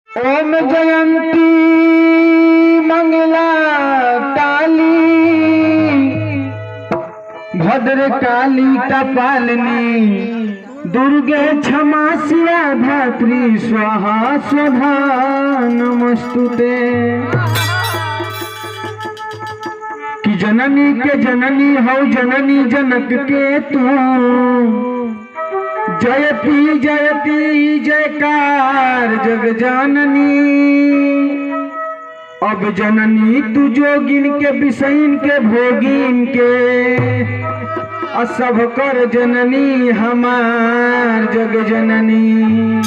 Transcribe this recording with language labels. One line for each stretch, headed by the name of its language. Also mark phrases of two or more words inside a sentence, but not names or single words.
Sanskrit: ओम जयंती मंगला काली भद्र काली कपालिनी दुर्गे क्षमा शिवा धात्री स्वाहा स्वधा नमस्तुते।
Bhojpuri: कि जननी के जननी हो जननी जनक के तू जयती जयती जयकार जग जननी। अब जननी तू जोगिन के विषयन के भोगिन के सब कर जननी हमार जग जननी।